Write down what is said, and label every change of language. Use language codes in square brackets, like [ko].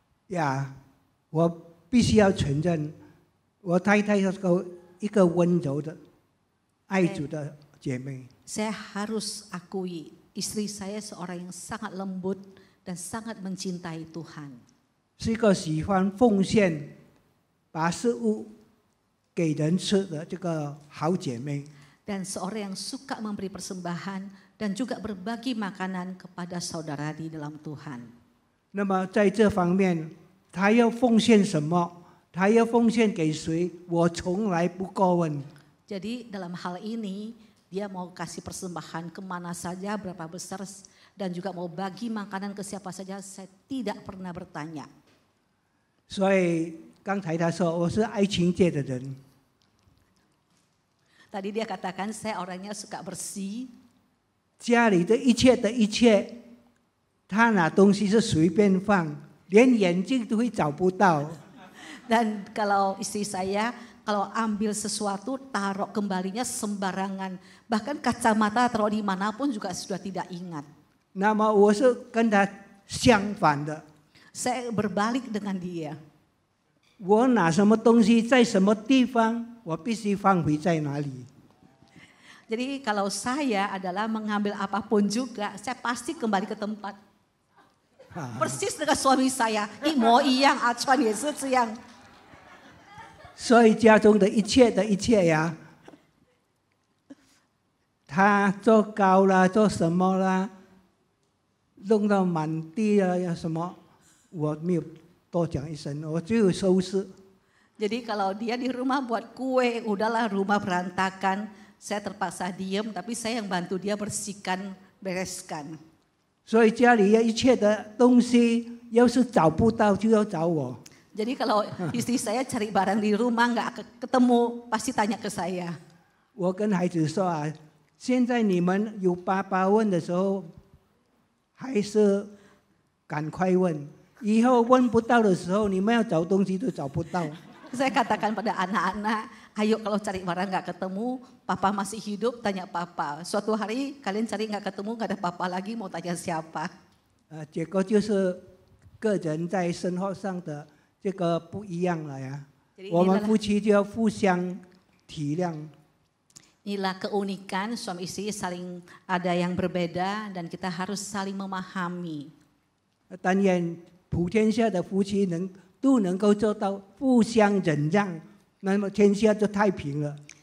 [zh] 呀，我必须要承认，我太太是一个温柔的、爱主的姐妹。 [id] Saya harus akui, istri saya seorang yang sangat lembut dan sangat mencintai Tuhan. [zh] 是一个喜欢奉献、把食物给人吃的这个好姐妹。 [id] Dan seorang yang suka memberi persembahan dan juga berbagi makanan kepada saudara di dalam Tuhan. [zh] 那么在这方面，她要奉献什么，她要奉献给谁，我从来不过问。 [id] Jadi dalam hal ini dia mau kasih persembahan kemana saja, berapa besar, dan juga mau bagi makanan ke siapa saja, saya tidak pernah bertanya. [zh] 所以刚才她说我是爱情界的人。 [id] Tadi dia katakan saya orangnya suka bersih. [zh] 家里的一切的一切，他拿东西是随便放，连眼镜都会找不到。 [id] Dan kalau istri saya kalau ambil sesuatu taruh kembalinya sembarangan, bahkan kacamata taruh dimanapun juga sudah tidak ingat. [zh] 那么我是跟他相反的， [id] Saya berbalik dengan dia. [zh] 我拿什么东西在什么地方，我必须放回在哪里。 [id] Jadi kalau saya adalah mengambil apapun juga, saya pasti kembali ke tempat. Persis dengan suami saya, [zh] 一模一样，阿川也是这样。所以家中的一切的一切呀，他做糕啦，做什么啦，弄到满地啊，要什么，我没有多讲一声，我只有收拾。 [id] Jadi kalau dia di rumah buat kue, udahlah rumah berantakan, saya terpaksa diem, tapi saya yang bantu dia bersihkan, bereskan. [zh] 所以家里一切的东西，要是找不到就要找我。 [id] Jadi kalau istri saya cari barang di rumah nggak ketemu, pasti tanya ke saya. [zh] 我跟孩子说啊，现在你们有爸爸问的时候，还是赶快问。以后问不到的时候，你们要找东西都找不到。 [id] Saya katakan pada anak-anak, ayo kalau cari barang nggak ketemu, papa masih hidup, tanya papa. Suatu hari kalian cari nggak ketemu, nggak ada papa lagi, mau tanya siapa? [zh] 结果就是个人在生活上的这个不一样了呀。我们夫妻就要互相体谅。 [id] Inilah keunikan suami istri saling ada yang berbeda dan kita harus saling memahami. [zh] 但愿普天下的夫妻都能够做到互相忍让，那么天下就太平了。